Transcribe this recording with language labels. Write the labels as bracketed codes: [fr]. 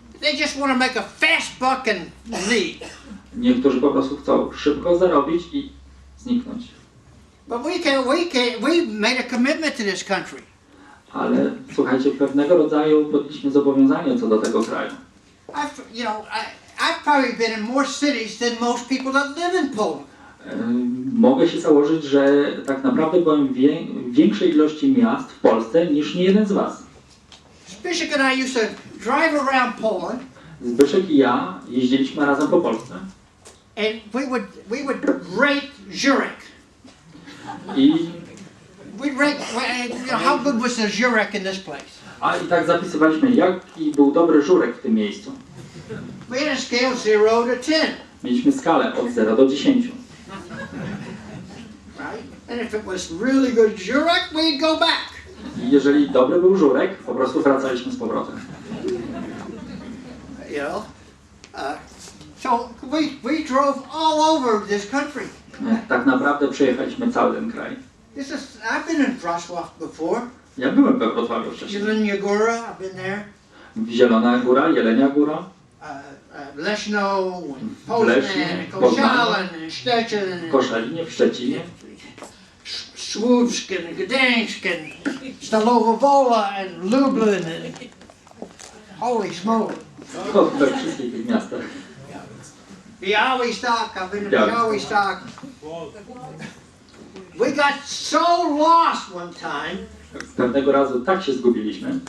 [en] They just want to make a fast buck and leave. [pl] Niektórzy po prostu chcą szybko zarobić i zniknąć. [en] But we made a commitment to this country. [pl] Ale słuchajcie, pewnego rodzaju podjęliśmy zobowiązanie co do tego kraju. [en] I've probably been in more cities than most people that live in Poland. [pl] Mogę się założyć, że tak naprawdę byłem w większej ilości miast w Polsce niż niejeden z was. [en] Zbyszek and I used to drive around Poland. [pl] Zbyszek i ja jeździliśmy razem po Polsce. [en] And we would rate Zurich. [pl] I [en] We'd rate, you know, how good was the Zurich in this place. [pl] i tak zapisywaliśmy, jaki był dobry żurek w tym miejscu. [en] We had a scale 0 to 10. [pl] Mieliśmy skalę od 0 do 10. [en] Right? And if it was really good Zurich, we'd go back. [pl] I jeżeli dobry był żurek, po prostu wracaliśmy z powrotem. [en] You know? So we drove all over this country. [pl] Tak naprawdę przejechaliśmy cały ten kraj. [en] I've been in Wrocław before. [pl] Ja byłem we Wrocławiu wcześniej. [en] Jelenia Góra, I've been there. [pl] Zielona Góra, Jelenia Góra. [en] Leszno, Poznań, Koszalin, Szczecin, [pl] Koszalinie, w Szczecinie. [en] Słupsk, Gdańsk, Stalowa Wola, and Lublin. Holy smoke. [pl] We wszystkich tych miastach. [en] Białystok, I've been to Białystok. We got so lost one time. [pl] Pewnego razu tak się zgubiliśmy.